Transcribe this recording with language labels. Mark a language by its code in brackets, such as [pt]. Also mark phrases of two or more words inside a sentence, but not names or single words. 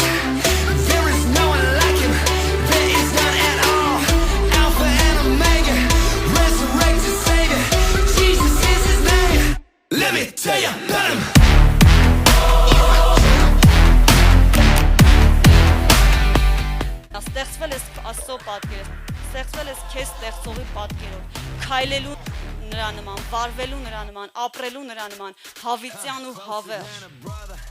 [en] There is no one like him, there is none at all. Alpha and Omega, resurrected Savior. Jesus is his name. Let me tell you about him. [hy] Ստեղծվել ես Աստծո պատկերով, ստեղծվել ես քեզ ստեղծողի պատկերով, քայլելու նրա նման, վարվելու նրա նման, ապրելու նրա նման, հավիտյան ու հավերժ։